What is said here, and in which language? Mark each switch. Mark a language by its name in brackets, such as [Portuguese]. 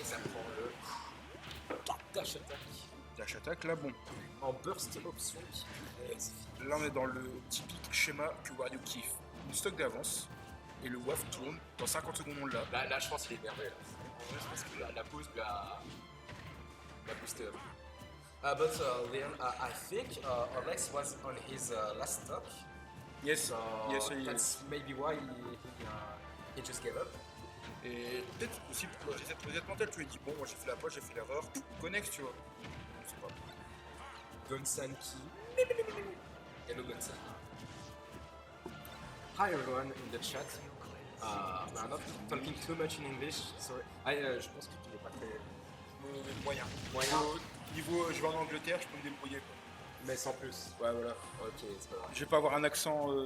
[French] Et ça prend le dash attack dash attack là bon. en burst option. Là on est dans le typique schéma que Wario kiffe. Une stock d'avance et le WAF tourne, dans 50 secondes on l'a. Là, je pense qu'il est énervé. Là. En vrai, je pense que la pause lui a [English] boosted up. Leon, I think Alex was on his last stock. Yes, So yes, that's maybe why he just gave up. [French] Et peut-être aussi pour cette reset mentale, tu lui dis bon, moi j'ai fait la poche, j'ai fait l'erreur, connecte, tu vois. Je sais pas. [English] Gunsan Ki. Hello Gunsan. Hi everyone in the chat. I'm not talking too much in English, sorry. [French] Je pense que tu n'es pas très Moyen. moyen, Niveau, je vais en Angleterre, je peux me débrouiller quoi. mais sans plus. Ouais, voilà. Ok, c'est pas grave. Je vais pas avoir un accent.